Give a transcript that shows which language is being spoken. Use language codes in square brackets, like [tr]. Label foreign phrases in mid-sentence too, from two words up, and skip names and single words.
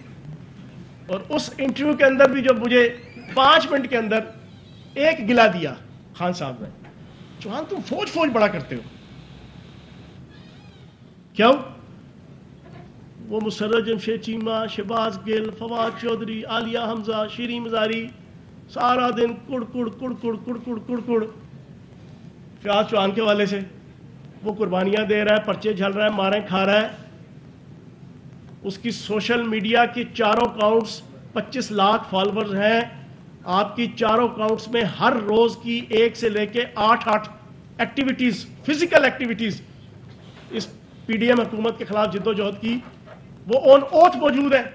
[ur] اور اس انٹرویو کے اندر بھی جب مجھے 5 منٹ کے اندر ایک گلا دیا خان صاحب نے، چوہان تم فوج بڑا کرتے ہو. کیوں؟ وہ مسرت جمشید چیمہ، شہباز گل، فواد چودھری، عالیہ حمزہ، شیریں مزاری سارا دن کڑ کڑ کڑ کڑ کڑ کڑ کڑ کڑ. فیاض چوہان کے والے سے وہ قربانیاں دے رہا ہے، پرچے جھل رہا ہے، ماریں کھا رہا ہے. اس کی [en] social media [ur] کی چاروں اکاؤنٹس 25 لاکھ فالوورز ہیں. آپ کی چاروں اکاؤنٹس میں ہر روز کی 1 سے لے کے 8 ایکٹیویٹیز، [en] physical activities [ur] اس پی ڈی ایم حکومت کے خلاف جدوجہد کی وہ [en] on oath [ur] موجود ہے.